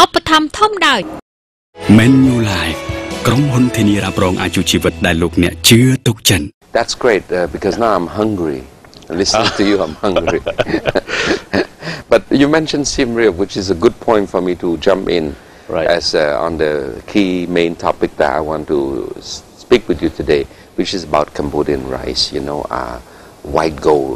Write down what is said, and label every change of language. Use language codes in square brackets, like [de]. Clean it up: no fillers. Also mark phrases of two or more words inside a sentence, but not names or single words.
[km] ทำท่อมได้ Menu Live ក្រុមហ៊ុនធានារ៉ាប់រងអាយុជីវិតដែលលោកអ្នកជឿទុកចិត្ត [en] That's great because now I'm hungry. Listening to you, I'm hungry. But you mentioned Siem Reap, which is a good point for me to jump in as on the key main topic that I want to speak with you today, which is about Cambodian rice, you know, white gold.